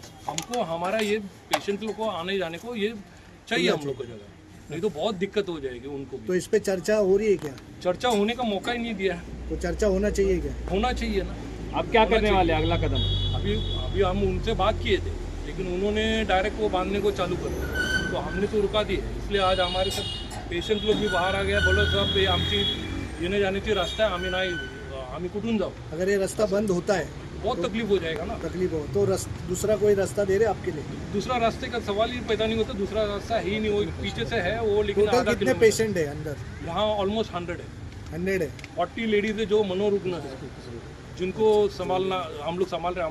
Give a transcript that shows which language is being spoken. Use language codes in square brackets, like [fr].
[hi] हमको हमारा ये पेशेंट लोग को आने जाने को ये चाहिए हम लोग को जगह, नहीं तो बहुत दिक्कत हो जाएगी उनको भी। तो इस पे चर्चा हो रही है क्या? चर्चा होने का मौका ही नहीं दिया है। तो चर्चा होना चाहिए क्या? होना चाहिए ना। अब क्या करने वाले, अगला कदम? अभी हम उनसे बात किए थे लेकिन उन्होंने डायरेक्ट वो बांधने को चालू कर दिया, तो हमने तो रुका दिया। इसलिए आज हमारे सब पेशंट लोग भी बाहर आ गया, बोलो साहब ये [mr] आमची येणे जाण्याची रास्ता आहे, आम्ही कुठून जाऊ? [hi] अगर ये रास्ता बंद होता है बहुत तकलीफ हो जाएगा ना। तकलीफ हो तो दूसरा कोई रास्ता दे रहे आपके लिए? दूसरा रास्ते का सवाल ही पैदा नहीं होता, दूसरा रास्ता ही नहीं। वो पीछे से है वो, लेकिन टोटल कितने पेशेंट है अंदर? यहाँ ऑलमोस्ट 100 है। 100 है। 40 लेडीज है जो मनोरुग्ण है, जिनको संभालना हम लोग संभाल रहे हैं।